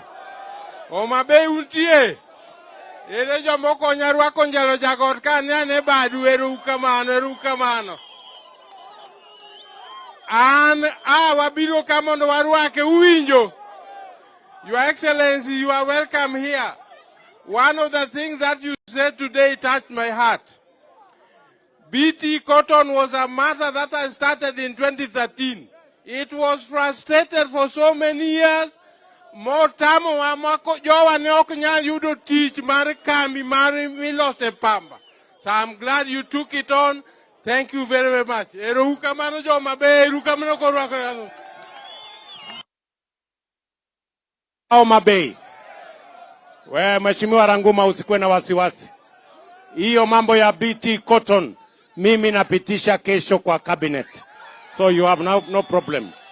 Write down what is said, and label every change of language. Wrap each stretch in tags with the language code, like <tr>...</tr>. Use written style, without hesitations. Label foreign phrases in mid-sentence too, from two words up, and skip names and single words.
<luo>Homabay untie! Ere jomoko nyarwako njalo jagod kane badu eru kamano. An wabiro kamondo warwake uwinjo.</luo> <en>Your Excellency, you are welcome here. One of the things that you said today touched my heart. BT Cotton was a matter that I started in 2013. It was frustrated for so many years. More time</en> <luo>wamako jowa ne ok nyal yudo tich mar kambi mar milose pamba.</luo> <en>So I'm glad you took it on. Thank you very, very much.</en> <luo>Ero ukamano Homabay, ero ukamano korwako. Homabay.</luo> <sw>We Mheshimiwa Ranguma usikwe na wasiwasi. Hiyo mambo ya BT Cotton mimi napitisha kesho kwa cabinet.</sw> <en>So you have no problem.</en>